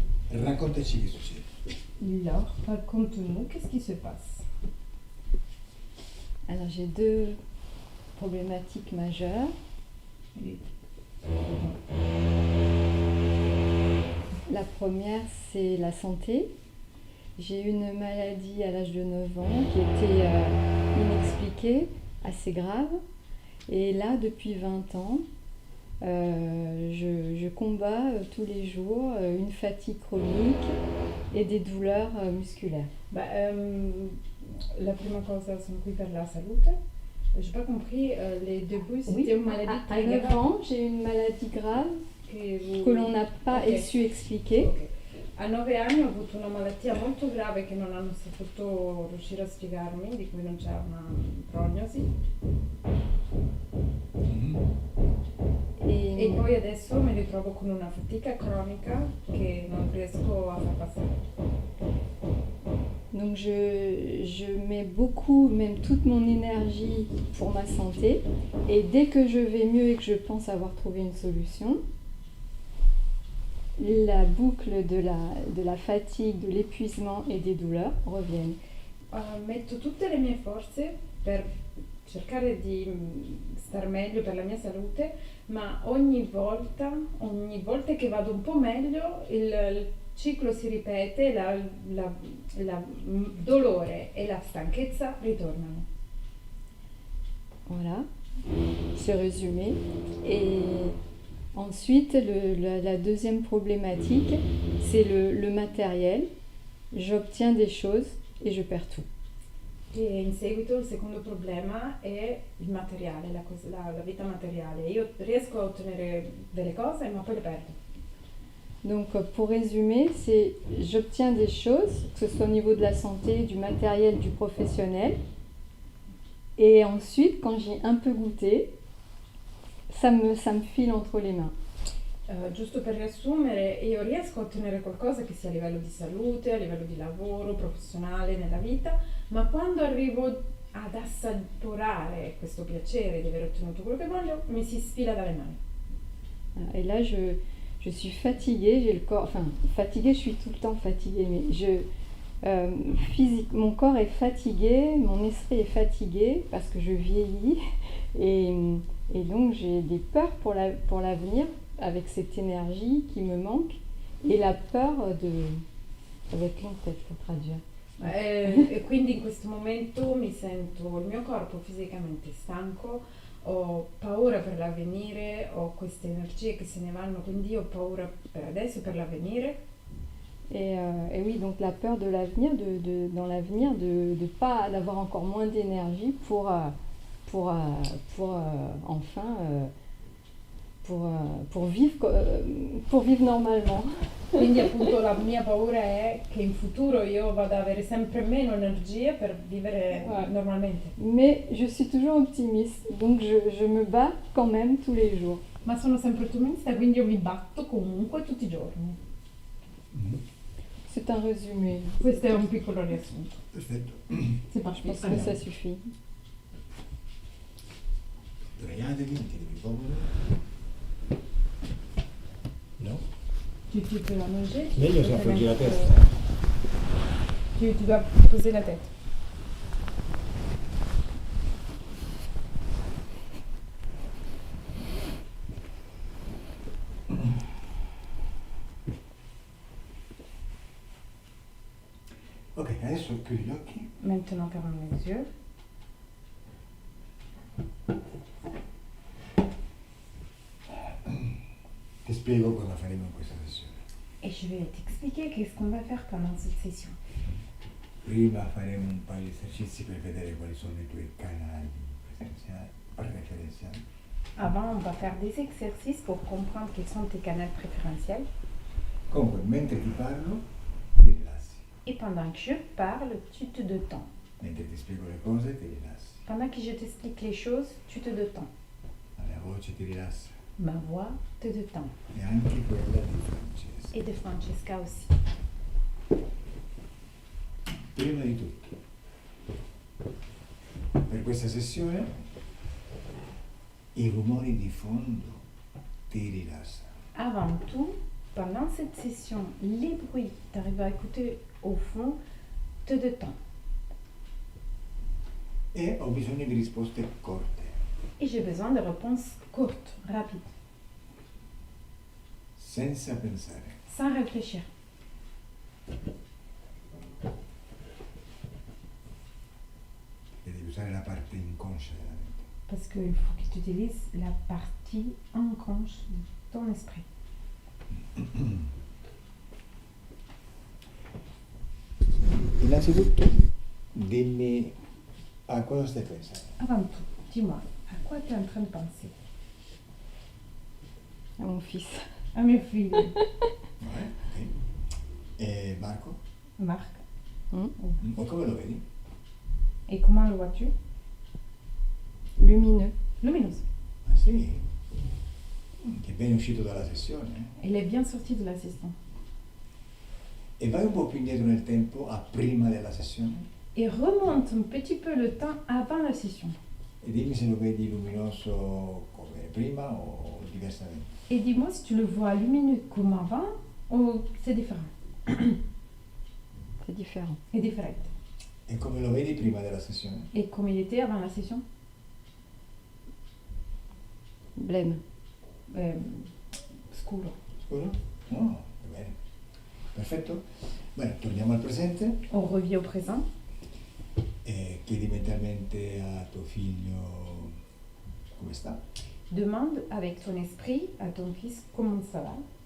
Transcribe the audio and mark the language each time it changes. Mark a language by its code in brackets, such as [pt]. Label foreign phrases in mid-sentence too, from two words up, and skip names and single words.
[it] Raccontaci che succede. [fr] Alors, raconte-nous, qu'est-ce qui se passe? Alors j'ai deux problématiques majeures. La première, c'est la santé. J'ai eu une maladie à l'âge de 9 ans qui était inexpliquée, assez grave. Et là, depuis 20 ans, je combats tous les jours une fatigue chronique et des douleurs musculaires. [it] La prima cosa, sono qui per la salute. [fr] J'ai pas compris, les débuts, c'était une maladie à très 9 grave ans, j'ai eu une maladie grave [it] che [fr] que l'on n'a pas Ok. su expliquer. Ok. [it] A 9 anni ho avuto una malattia molto grave che non hanno saputo riuscire a spiegarmi, di cui non c'è una prognosi. [fr] Et, [it] E poi adesso mi ritrovo con una fatica cronica che non riesco a far passare. [fr] donc je mets beaucoup, même toute mon énergie pour ma santé. Et dès que je vais mieux et que je pense avoir trouvé une solution, la boucle de la fatigue, de l'épuisement et des douleurs reviennent. [it] Metto tutte le mie forze per cercare di star meglio per la mia salute, ma ogni volta che vado un po' meglio, il ciclo si ripete, il dolore e la stanchezza ritornano. [fr] Voilà, c'est résumé. Et ensuite, la deuxième problématique, c'est le matériel. J'obtiens des choses et je perds tout. [it] E in seguito il secondo problema è il materiale, la vita materiale. Io riesco a ottenere delle cose, ma poi le perdo. [fr] Donc pour résumer, c'est j'obtiens des choses, que ce soit au niveau de la santé, du matériel, du professionnel. Et ensuite, quand j'ai un peu goûté, ça me file entre les mains. [it] Giusto per riassumere, io riesco a ottenere qualcosa che sia a livello di salute, a livello di lavoro, professionale, nella vita, ma quando arrivo ad assaporare questo piacere di aver ottenuto quello che voglio, mi si sfila dalle mani. [fr] Et là, je suis fatiguée, j'ai le corps, enfin fatiguée, je suis tout le temps fatiguée, mais physique, mon corps est fatigué, mon esprit est fatigué parce que je vieillis et donc j'ai des peurs pour l'avenir avec cette énergie qui me manque et la peur avec long peut-être pour traduire. [it] E quindi in questo momento mi sento il mio corpo fisicamente stanco, ho paura per l'avvenire, ho queste energie che se ne vanno, quindi ho paura per adesso e per l'avvenire. [fr] Et oui, donc la peur de l'avenir, dans l'avenir, de pas d'avoir encore moins d'énergie pour vivre normalement. [it] Quindi appunto la mia paura è che in futuro io vada ad avere sempre meno energie per vivere normalmente. [fr] Mais je suis toujours optimiste, donc je me bats quand même tous les jours. [it] Ma sono sempre ottimista, quindi io mi batto comunque tutti i giorni. [fr] C'est un résumé. [it] Questo è un piccolo riassunto. Perfetto. [fr] C'est pas, Je pense que ça suffit. [it] Sdraiatevi, mettetevi comodo. No? [fr] Tu peux la manger. [it] Meglio se appoggi la testa. [fr] Tu dois poser la tête. [it] Ok, adesso chiudi gli occhi. [fr] Maintenant ferme les yeux. [it] Ti spiego cosa faremo in questa sessione. [fr] Et je vais t'expliquer qu'est-ce qu'on va faire pendant cette session. [it] Prima faremo un paio di esercizi per vedere quali sono i tuoi canali preferenziali. [fr] Avant, on va faire des exercices pour comprendre quels sont tes canaux préférentiels. [it] Comunque, mentre ti parlo, ti rilassi. [fr] Et pendant que je parle, tu te détends. [it] Mentre ti spiego le cose, ti rilassi. [fr] Pendant que je t'explique les choses, tu te détends. [it] La mia voce ti rilassa. [fr] Ma voix te détend. [it] E anche quella di Francesca. [fr] Et de Francesca aussi. [it] Prima di tutto, per questa sessione, i rumori di fondo ti rilassano. [fr] Avant tout, pendant cette session, les bruits, tu arrives à écouter au fond, te détends. [it] E ho bisogno di risposte corte, [fr] Et j'ai besoin de réponses courtes, rapides, [it] senza pensare. [fr] sans réfléchir. [it] E devi usare la parte inconscia della mente. [fr] Parce qu'il faut que tu utilises la partie inconsciente de ton esprit. [it] Innanzitutto, dimmi a cosa stai pensando. [fr] Avant tout, dis-moi, à quoi tu es en train de penser? À mon fils. À mes filles. [it] Ok. E Marco? Marc. O come lo vedi? [fr] Et comment le vois-tu? Lumineux. Lumineuse. [it] Ah sì? Che ben uscito dalla sessione. [fr] Elle est bien sortie de la session. [it] E vai un po' più indietro nel tempo, a prima della sessione, [fr] Et remonte un petit peu le temps avant la session. [it] e dimmi se lo vedi luminoso come prima o diversamente. [fr] Et dis-moi si tu le vois lumineux comme avant ou c'est différent. C'est différent. C'est différent. [it] E come lo vedi prima della sessione? [fr] Et comme il était avant la session? Blême. [it] Scuro. Scusa? No, va bene. Perfetto. Bene, torniamo al presente [fr] On revient au présent. [it] e chiedi mentalmente a tuo figlio come sta. [fr] Demande avec ton esprit à ton fils comment ça va.